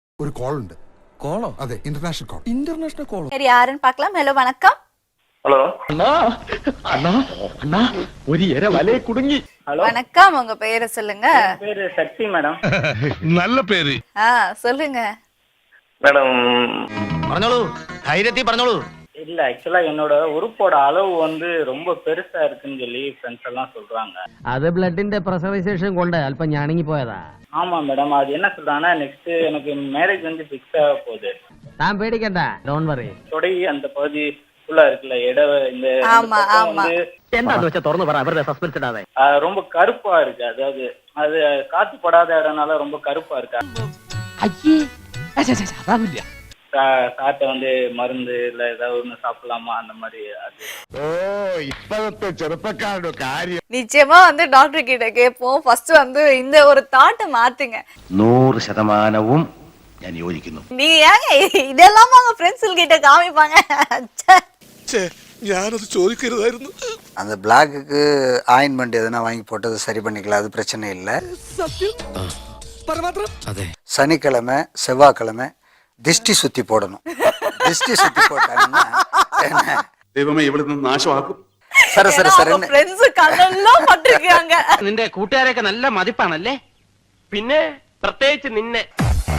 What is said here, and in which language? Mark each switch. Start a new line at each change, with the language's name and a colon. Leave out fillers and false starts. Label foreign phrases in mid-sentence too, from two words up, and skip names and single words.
Tamil: ஒரு கால் உண்டு. கோலோ?
Malayalam: അതെ,
English: international call. international call?
Tamil: சரி, யாருன்னு பார்க்கலாம். ஹலோ, வணக்கம். ஹலோ அண்ணா அண்ணா அண்ணா ஒரு இர வலைய குடுங்கி. ஹலோ, வணக்கம், உங்க பேரை சொல்லுங்க. பேரு சக்தி மேடம். நல்ல பேரு. சொல்லுங்க மேடம்
Malayalam: പറഞ്ഞോളൂ, ധൈര്യത്തിൽ പറഞ്ഞോളൂ.
Tamil: இல்ல, ஆக்சுவலா என்னோட உறுப்போட அளவு வந்து ரொம்ப பெருசா இருக்குன்னு சொல்லி ஃப்ரெண்ட்ஸ் எல்லாம் சொல்றாங்க.
Malayalam: അത് ബ്ലഡിന്റെ പ്രസർവേഷൻ കൊണ്ട് അല്പം ഞാണിങ്ങി പോയതാ.
Tamil: ஆமா மேடம், அது என்ன சொல்றாங்கன்னா நெக்ஸ்ட் எனக்கு மேரேஜ் வந்து ஃபிக்ஸ் ஆக போகுது.
Malayalam: താൻ പേടിക്കണ്ട,
English: don't worry.
Tamil: தொடை அந்த பகுதி ஃபுல்லா இருக்குல்ல, இந்த ஆமா, பக்கம் ஆமா. வந்து
Malayalam: എന്താന്ന് വെച്ചാ തുറന്നു പറ, അവരുടെ സസ്പെൻസ് ഇടാതെ.
Tamil: ரொம்ப கருப்பா இருக்கு. அதாவது அது காத்து படாத இடம்னால ரொம்ப கருப்பா இருக்கா.
Malayalam: അയ്യേ അതാവില്ല.
Tamil: சாட்டை வந்து மருந்து இல்ல ஏதாவது ஒண்ணு சாப்பிடலாமா அந்த மாதிரி. அது
Malayalam: ഓ ഇപ്പോഴത്തെ ചെറുപ്പക്കാരുടെ കാര്യം.
Tamil: நிச்சயமா வந்து டாக்டர் கிட்ட கேட்போம். ஃபர்ஸ்ட் வந்து இந்த ஒரு தாட்டை மாத்துங்க.
Malayalam: 100% ഞാൻ യോജിക്കുന്നു.
Tamil: நீங்க ஏங்க இதெல்லாம் உங்க ஃப்ரெண்ட்ஸ் கிட்ட காமிப்பாங்க?
Malayalam: ഞാനത് ചോദിക്കരുതായിരുന്നു.
Tamil: அந்த பிளாக்குக்கு ஆயின்மெண்ட் எதனா வாங்கி போட்டது சரி பண்ணிக்கலாம், அது பிரச்சனை இல்லை.
Malayalam: പരമാത്രം. അതെ.
Tamil: சனிக்கிழமை செவ்வாய்க்கிழமை திஷ்டி சுத்தி போடணும். திஷ்டி சுத்தி போட்டாங்கன்னா என்ன
Malayalam: ദൈവമേ ഇവിടുന്ന് നാശമാക്കും.
Tamil: சரி சரி சரி ஃப்ரெண்ட்ஸ் கண்ணெல்லாம் பட்டிருக்காங்க.
Malayalam: നിന്റെ കൂട്ടുകാരൊക്കെ നല്ല മതിപ്പാണല്ലേ? പിന്നെ പ്രത്യേകിച്ച് നിന്നെ.